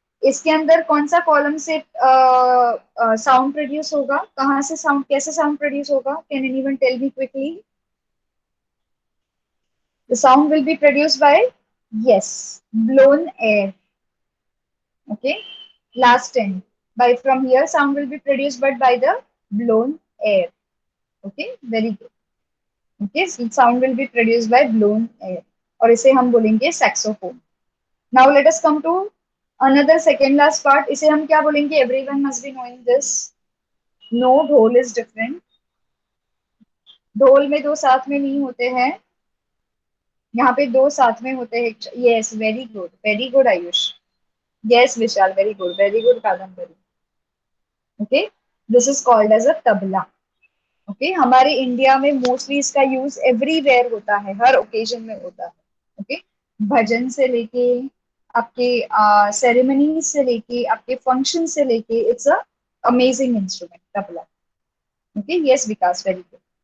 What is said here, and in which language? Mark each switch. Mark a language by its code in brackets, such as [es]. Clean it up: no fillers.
[hi] इसके अंदर कौन सा कॉलम से साउंड प्रोड्यूस होगा? कहाँ से साउंड, कैसे साउंड प्रोड्यूस होगा? [en] Can anyone tell me quickly? The sound will be produced by, yes, blown air. Okay. Last end. By from here, sound will be produced, but by the blown air. Okay. Very good. Okay. So sound will be produced by blown air. [hi] और इसे हम बोलेंगे saxophone. [en] Now let us come to another second last part. [hi] इसे हम क्या बोलेंगे? [en] Everyone must be knowing this. No, dhol is different. [hi] ढोल में दो साथ में नहीं होते हैं. यहाँ पे दो साथ में होते हैं. [en] Yes, very good Ayush. Yes, Vishal, very good Kadambari. Okay, this is called as a tabla. Okay. [hi] हमारे इंडिया में मोस्टली इसका यूज एवरीवेयर होता है, हर ओकेजन में होता है. ओके. भजन से लेके आपके सेरेमनी से लेके आपके फंक्शन से लेके, [en] It's a amazing instrument tabla. Okay. Yes Vikas, very good.